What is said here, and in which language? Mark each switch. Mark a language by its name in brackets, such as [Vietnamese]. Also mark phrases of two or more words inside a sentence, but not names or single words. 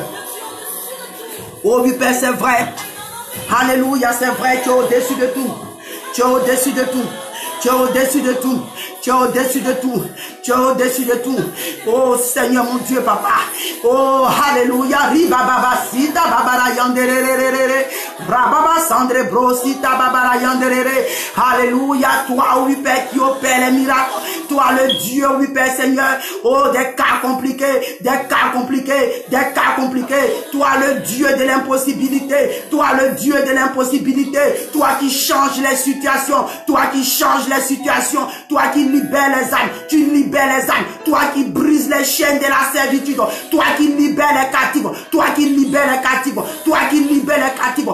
[French] Oh oui, Père, c'est vrai. Alléluia, c'est vrai, tu es au-dessus de tout. Tu es au-dessus de tout. Tu es au-dessus de tout. Tu es au-dessus de tout. Tu es au-dessus de tout. Oh Seigneur mon Dieu, papa. Oh, alléluia. Riba baba sita babara yanderere. Rababa sandre brosita babara yanderere. Alléluia. Toi, oui, Père, qui opère les miracles. Toi le Dieu, oui Père Seigneur, oh des cas compliqués, des cas compliqués, des cas compliqués. Toi le Dieu de l'impossibilité, toi le Dieu de l'impossibilité, toi qui changes les situations, toi qui changes les situations, toi qui libères les âmes, tu libères les âmes, toi qui brises les chaînes de la servitude, toi qui libères les captifs, toi qui libères les captifs, toi qui libères les captifs.